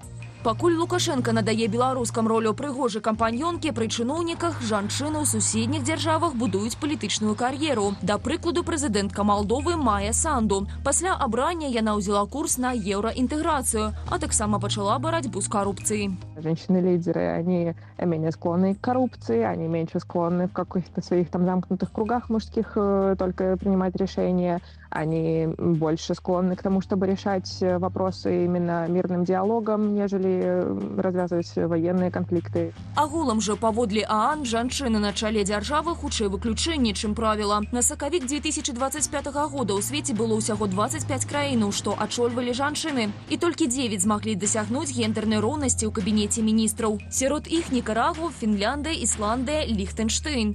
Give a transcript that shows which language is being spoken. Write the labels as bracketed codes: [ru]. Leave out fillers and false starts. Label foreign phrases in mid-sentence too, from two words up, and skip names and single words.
[be] Пакуль Лукашенко надае беларускам ролю прыгожай кампаньонкі, пры чыноўніках жанчыны ў суседніх дзяржавах будуюць палітычную кар'еру. Да прыкладу, прэзідэнтка Малдовы Майя Санду. Пасля абрання яна ўзяла курс на еўраінтэграцыю, а таксама пачала барацьбу з карупцыяй. [ru] Женщины-лидеры, они менее склонны к коррупции, они меньше склонны в каких-то своих там замкнутых кругах мужских только принимать решения. Они больше склонны к тому, чтобы решать вопросы именно мирным диалогом, нежели развязывать военные конфликты. [be] Агулам жа паводле ААН жанчыны на чале дзяржавы хутчэй выключэнне, чым правіла. На сакавік 2025 года ў свеце было ўсяго 25 краінаў, што ачольвалі жанчыны. І толькі 9 змаглі дасягнуць гендернай роўнасці ў кабінеце міністраў. Сярод іх Нікарагва, Фінляндыя, Ісландыя, Ліхтэнштейн.